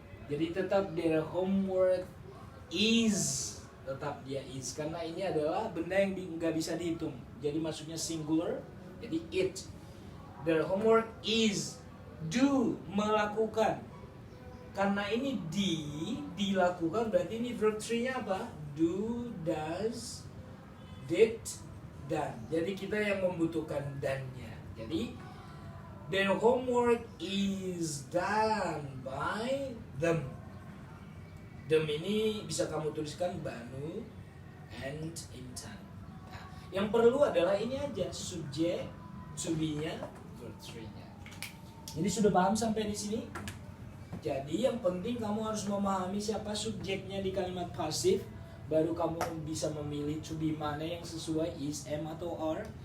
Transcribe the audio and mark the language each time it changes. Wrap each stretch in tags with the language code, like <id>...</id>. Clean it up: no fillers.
<id>Jadi tetap</id> <en>their homework is.</en> <id>Tetap dia is. Karena ini adalah benda yang nggak bisa dihitung. Jadi maksudnya singular. Jadi it.</id> <en>Their homework is.</en> <id>Do. Melakukan. Karena ini dilakukan, berarti ini verb 3-nya apa?</id> <en>Do, does, did, done.</en> <id>Jadi kita yang membutuhkan done-nya. Jadi</id> <en>their homework is done by them.</en> <id>Them ini bisa kamu tuliskan Banu and Intan. Nah, yang perlu adalah ini aja, subjek, to be-nya, verb 3-nya. Jadi sudah paham sampai di sini? Jadi yang penting kamu harus memahami siapa subjeknya di kalimat pasif, baru kamu bisa memilih to be mana yang sesuai, is, am atau are.</id>